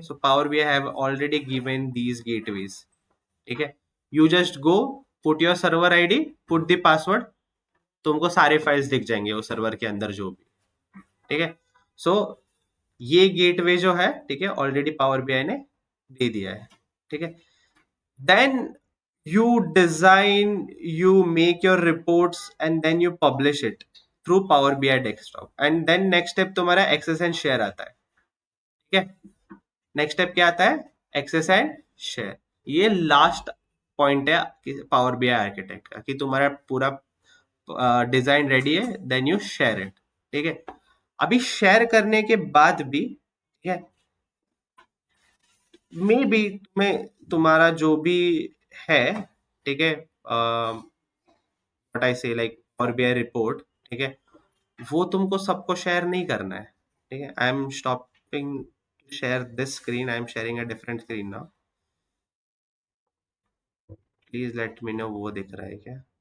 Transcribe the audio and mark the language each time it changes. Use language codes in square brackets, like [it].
[en] So power BI have already given these gateways. [hi] ठीक है. [en] you just go, put your server ID, put the password, [hi] तुमको सारे files दिख जाएंगे वो सर्वर के अंदर जो भी, ठीक है। सो ये गेटवे जो है, ठीक है, ऑलरेडी पावर बीआई ने दे दिया है, ठीक है। [en] then you design, you make your reports and then you publish it through Power BI desktop and then next step [hi] तुम्हारा [en] access and share [hi] आता है, ठीक है। नेक्स्ट स्टेप क्या आता है? Access and share. ये लास्ट पॉइंट है पावर बीआई आर्किटेक्ट का कि तुम्हारा पूरा डिजाइन रेडी है, [en] then you share it, [hi] ठीक है। अभी शेयर करने के बाद भी, ठीक है, मे बी तुम्हें तुम्हारा जो भी है, ठीक है, [en] what I say like power BI report, [hi] ठीक है, वो तुमको सबको शेयर नहीं करना है, ठीक है। [en] I am stopping to share this screen, I am sharing a different screen now, please let me know [hi] वो दिख रहा है क्या।